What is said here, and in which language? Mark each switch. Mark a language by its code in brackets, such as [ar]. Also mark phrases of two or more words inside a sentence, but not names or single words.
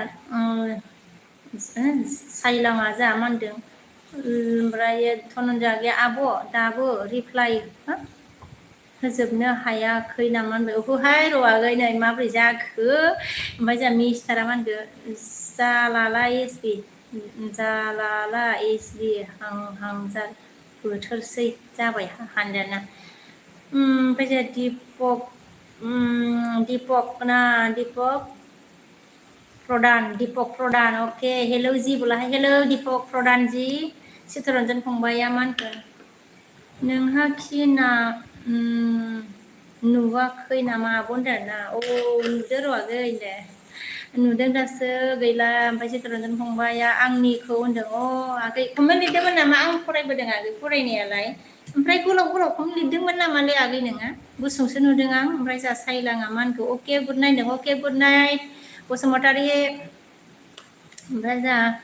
[brx] जोंहा साइलाङा जोंहा मा होनदों ओमफ्राय धनन्जय आगैया आब' दाबो रिप्लाइ होजोबनो हायाखै नामा होनबाय ओहोहाय र' आगै नै माबोरै जाखो ओमफ्राय जोंहा मिस्टारा मा होनखो जालाला एसबि हां बोथोरसै जाबाय हानदाना ओमफ्राय जोंहा दीपक ना दीपक प्रधान ओके [hi] हेलो जी बोला हेलो [brx] दीपक प्रधान जी चित्तरन्जन फंबाया मा होनखो नोंहा खिना नुवाखै नामा आब' होनदों ना औ नुदो र' आगै दे नुदों दासो गैला ओमफ्राय चित्तरन्जन फंबाया आंनिखौ होनदों आगै कमेन्ट लिरदोंमोन नामा आं फरायबोदों आगै फरायनायालाय ओमफ्राय गोलावखौनो लिरदोंमोन नामालै आगै नोङो गुसुंसो नुदों आं ओमफ्राय जा सायलाङा मा होनखो अके [en] good night [brx] होनदों अके [en] good night [brx] बसुमतारी ओमफ्राय जा